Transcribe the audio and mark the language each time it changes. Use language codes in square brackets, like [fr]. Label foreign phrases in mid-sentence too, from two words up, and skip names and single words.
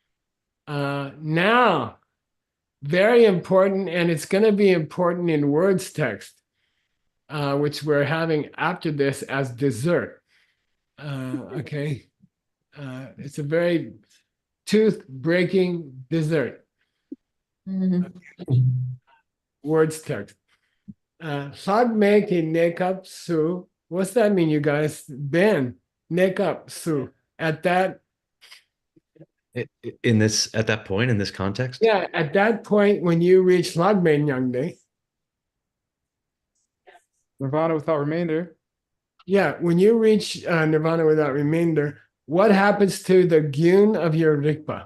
[en] Now, very important, and it's going to be important in words text, which we're having after this as dessert. Okay. It's a very tooth-breaking dessert. Words text. [bo] Hagme ki nekap su. [en] What's that mean, you guys? Ben, [bo] nekap su. [en] At that. In this, at that point, in this context? Yeah, at that point, when you reach [bo] Hagme Nyangde. [en] Nirvana without remainder. Yeah, when you reach nirvana without remainder, what happens to the gyun of your rikpa?